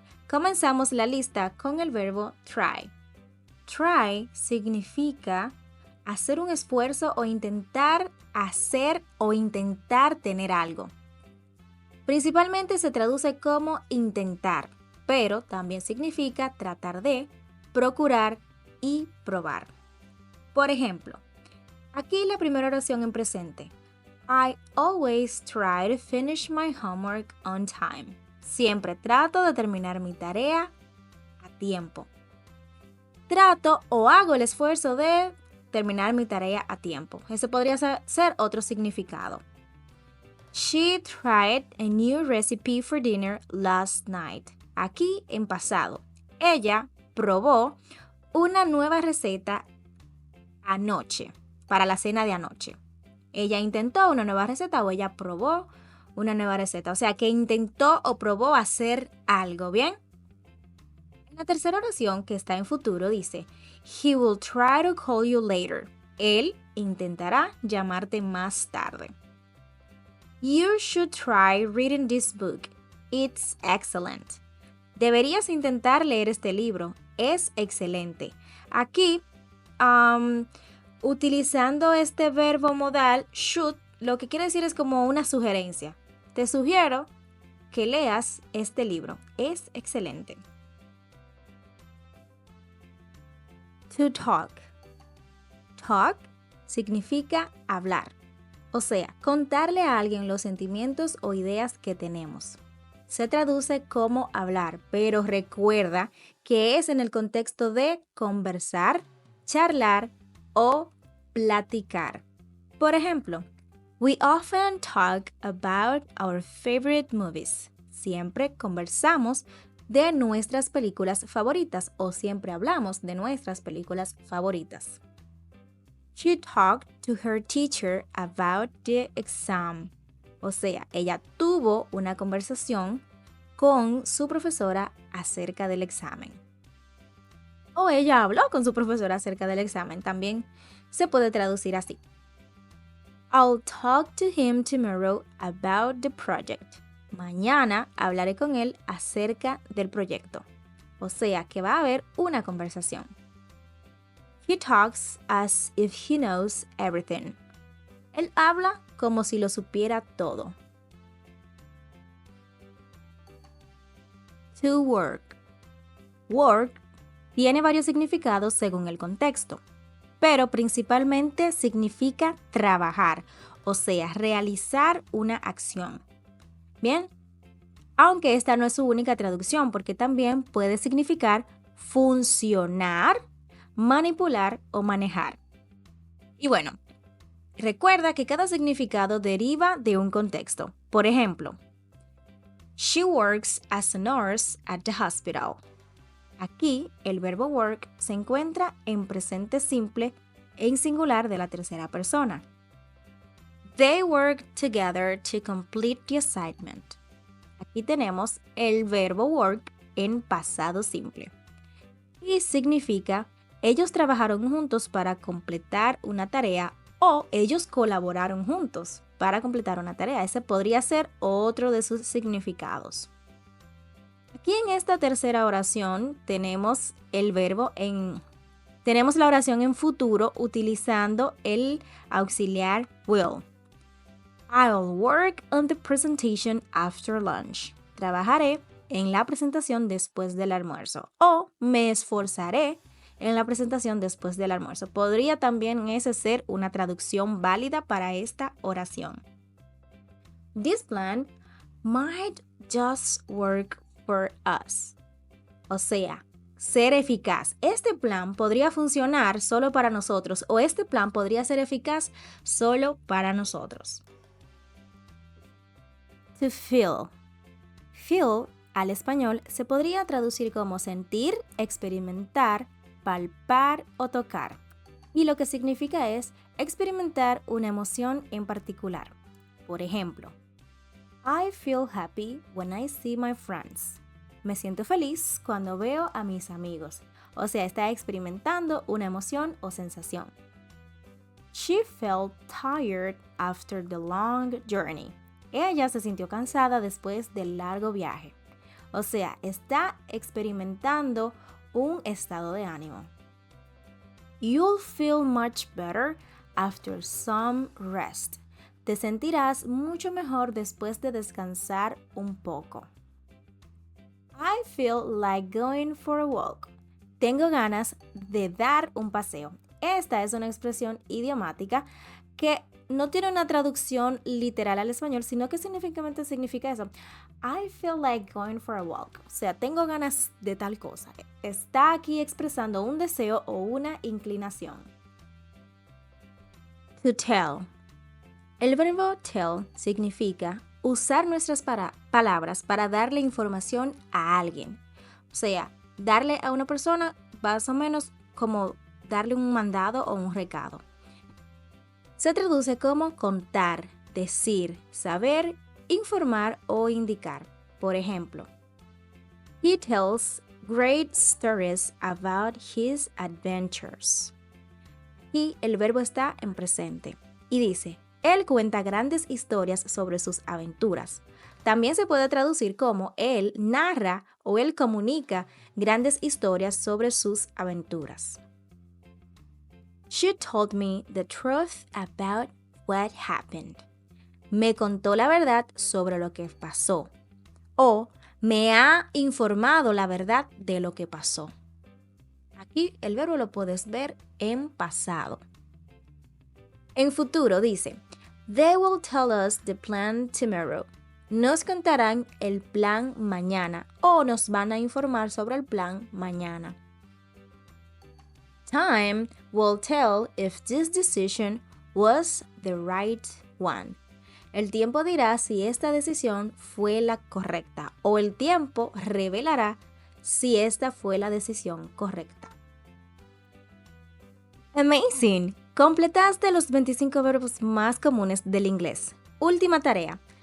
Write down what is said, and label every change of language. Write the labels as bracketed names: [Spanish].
[Spanish] Comenzamos la lista con el verbo try. Try significa hacer un esfuerzo o intentar hacer o intentar tener algo. Principalmente se traduce como intentar, pero también significa tratar de, procurar y probar. Por ejemplo, aquí la primera oración en presente. [English] I always try to finish my homework on time. [Spanish] Siempre trato de terminar mi tarea a tiempo. Trato o hago el esfuerzo de terminar mi tarea a tiempo. Ese podría ser otro significado. [English] She tried a new recipe for dinner last night. [Spanish] Aquí en pasado. Ella probó una nueva receta anoche, para la cena de anoche. Ella intentó una nueva receta o ella probó una nueva receta. O sea, que intentó o probó hacer algo, ¿bien? En la tercera oración, que está en futuro, dice, [English] he will try to call you later. [Spanish] Él intentará llamarte más tarde. [English] You should try reading this book. It's excellent. [Spanish] Deberías intentar leer este libro. Es excelente. Aquí, utilizando este verbo modal, should, lo que quiere decir es como una sugerencia. Te sugiero que leas este libro. Es excelente. To talk. Talk significa hablar, o sea, contarle a alguien los sentimientos o ideas que tenemos. Se traduce como hablar, pero recuerda que es en el contexto de conversar, charlar o platicar. Por ejemplo, [English] we often talk about our favorite movies. [Spanish] Siempre conversamos de nuestras películas favoritas o siempre hablamos de nuestras películas favoritas. [English] She talked to her teacher about the exam. [Spanish] O sea, ella tuvo una conversación con su profesora acerca del examen. O ella habló con su profesora acerca del examen. También se puede traducir así. [English] I'll talk to him tomorrow about the project. [Spanish] Mañana hablaré con él acerca del proyecto. O sea, que va a haber una conversación. [English] He talks as if he knows everything. [Spanish] Él habla como si lo supiera todo. To work. Work tiene varios significados según el contexto, pero principalmente significa trabajar, o sea, realizar una acción. Bien, aunque esta no es su única traducción, porque también puede significar funcionar, manipular o manejar. Y bueno, recuerda que cada significado deriva de un contexto. Por ejemplo, [English] she works as a nurse at the hospital. [Spanish] Aquí el verbo work se encuentra en presente simple en singular de la tercera persona. [English] They work together to complete the assignment. [Spanish] Aquí tenemos el verbo work en pasado simple. Y significa ellos trabajaron juntos para completar una tarea o ellos colaboraron juntos para completar una tarea. Ese podría ser otro de sus significados. Aquí en esta tercera oración tenemos la oración en futuro utilizando el auxiliar will. [English] I'll work on the presentation after lunch. [Spanish] Trabajaré en la presentación después del almuerzo. O me esforzaré en la presentación después del almuerzo. Podría también ese ser una traducción válida para esta oración. [English] This plan might just work for us. [Spanish] O sea, ser eficaz. Este plan podría funcionar solo para nosotros o este plan podría ser eficaz solo para nosotros. To feel. Feel al español se podría traducir como sentir, experimentar, palpar o tocar. Y lo que significa es experimentar una emoción en particular. Por ejemplo, [English] I feel happy when I see my friends. [Spanish] Me siento feliz cuando veo a mis amigos. O sea, está experimentando una emoción o sensación. [English] She felt tired after the long journey. [Spanish] Ella se sintió cansada después del largo viaje. O sea, está experimentando un estado de ánimo. [English] You'll feel much better after some rest. [Spanish] Te sentirás mucho mejor después de descansar un poco. [English] I feel like going for a walk. [Spanish] Tengo ganas de dar un paseo. Esta es una expresión idiomática que no tiene una traducción literal al español, sino que significativamente significa eso. [English] I feel like going for a walk. [Spanish] O sea, tengo ganas de tal cosa. Está aquí expresando un deseo o una inclinación. To tell. El verbo tell significa usar nuestras palabras para darle información a alguien. O sea, darle a una persona más o menos como darle un mandado o un recado. Se traduce como contar, decir, saber, informar o indicar. Por ejemplo, [English] he tells great stories about his adventures. [Spanish] Y el verbo está en presente y dice, él cuenta grandes historias sobre sus aventuras. También se puede traducir como él narra o él comunica grandes historias sobre sus aventuras. [English] She told me the truth about what happened. [Spanish] Me contó la verdad sobre lo que pasó. O me ha informado la verdad de lo que pasó. Aquí el verbo lo puedes ver en pasado. En futuro dice, [English] they will tell us the plan tomorrow. [Spanish] Nos contarán el plan mañana o nos van a informar sobre el plan mañana. [English] Time will tell if this decision was the right one. [Spanish] El tiempo dirá si esta decisión fue la correcta o el tiempo revelará si esta fue la decisión correcta. [English] Amazing. [Spanish] Completaste los 25 verbos más comunes del inglés. Última tarea.